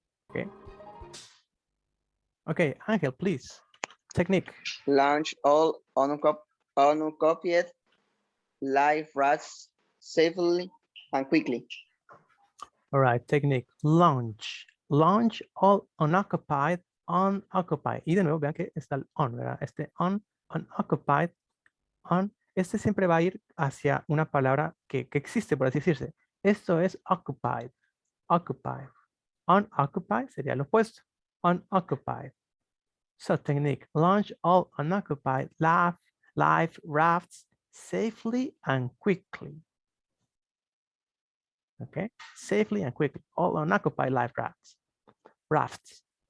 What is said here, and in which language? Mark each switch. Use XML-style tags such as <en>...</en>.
<en>Okay. Okay, Angel, please. Technique. Launch all unoccupied life rafts safely and quickly. All right, technique. Launch all unoccupied.</en> <es>Y de nuevo, vean que está el on, ¿verdad? Este unoccupied, este siempre va a ir hacia una palabra que existe, por así decirse. Esto es occupied. Unoccupied sería lo opuesto.</es> <en>Unoccupied. So technique, launch all unoccupied life rafts safely and quickly. Okay, safely and quickly, all unoccupied life rafts.</en>